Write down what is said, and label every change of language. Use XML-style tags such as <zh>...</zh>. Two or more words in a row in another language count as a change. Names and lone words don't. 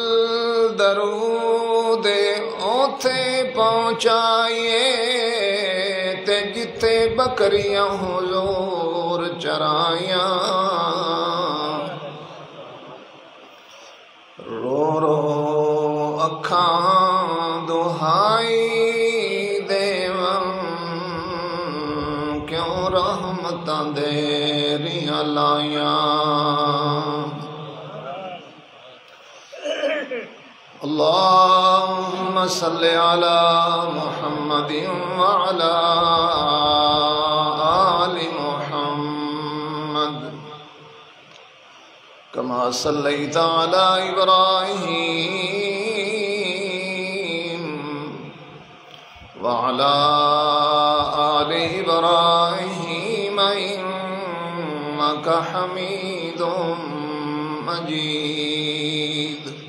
<pa>درود اوتھے پہنچائیے تے جتھے بکریاں حضور چرائیاں رو رو اکھاں دہائی دیواں کیوں رحمتاں دیریاں لائیاں.</pa> <ar>اللهم صل على محمد وعلى آل محمد كما صليت على إبراهيم وعلى آل إبراهيم إنك حميد مجيد.</ar>